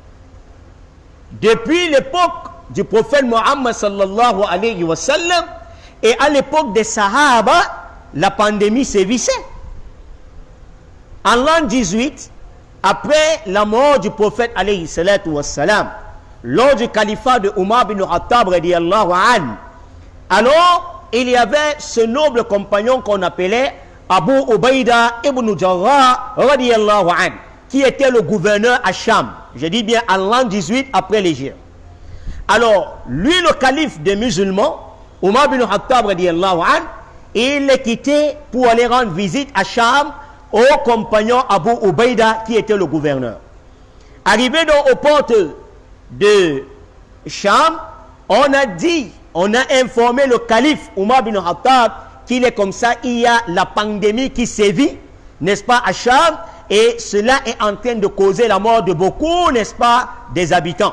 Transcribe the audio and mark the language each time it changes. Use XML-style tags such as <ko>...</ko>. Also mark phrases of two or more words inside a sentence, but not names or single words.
<fr>Depuis l'époque du prophète Mohammed</fr> <ar>صلى الله عليه وسلم</ar> <fr>et à l'époque des Sahaba, la pandémie sévissait. En l'an 18, après la mort du prophète</fr> <ar>عليه الصلاة والسلام,</ar> <fr>lors du califat de Umar bin Khattab</fr> <ar>رضي الله عنه,</ar> <fr>alors il y avait ce noble compagnon qu'on appelait Abu Ubaïda ibn Jarrah</fr> <ar>رضي الله عنه,</ar> <fr>qui était le gouverneur à Cham. Je dis bien en l'an 18 après l'Hégire. Alors, lui, le calife des musulmans, Umar bin Khattab</fr> <ar>رضي الله عنه,</ar> <fr>il est quitté pour aller rendre visite à Cham au compagnon Abu Ubaïda qui était le gouverneur. Arrivé donc aux portes de Cham, on a dit on a informé le calife Omar bin Khattab qu'il est comme ça, il y a la pandémie qui sévit, n'est-ce pas, à Cham, et cela est en train de causer la mort de beaucoup, n'est-ce pas, des habitants.</fr>